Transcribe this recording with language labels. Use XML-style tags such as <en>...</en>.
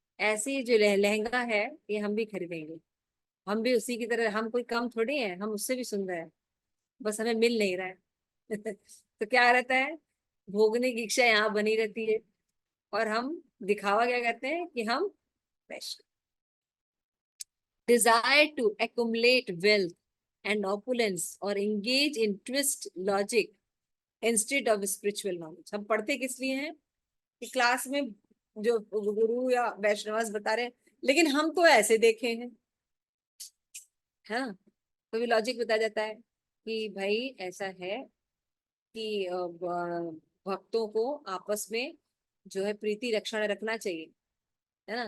<hi>ऐसी जो लहंगा है ये हम भी खरीदेंगे, हम भी उसी की तरह, हम कोई कम थोड़ी है, हम उससे भी सुंदर है, बस हमें मिल नहीं रहा है। तो क्या रहता है, भोगने की इच्छा यहाँ बनी रहती है, और हम दिखावा क्या करते हैं कि हम best.</hi> <en>Desire to accumulate wealth and opulence or engage in twist logic instead of spiritual knowledge।</en> <hi>हम पढ़ते किस लिए हैं कि क्लास में जो गुरु या वैष्णवास बता रहे हैं, लेकिन हम तो ऐसे देखे हैं, है ना। तो भी लॉजिक बताया जाता है कि भाई ऐसा है कि भक्तों को आपस में जो है प्रीति लक्षण रखना चाहिए, है ना।</hi>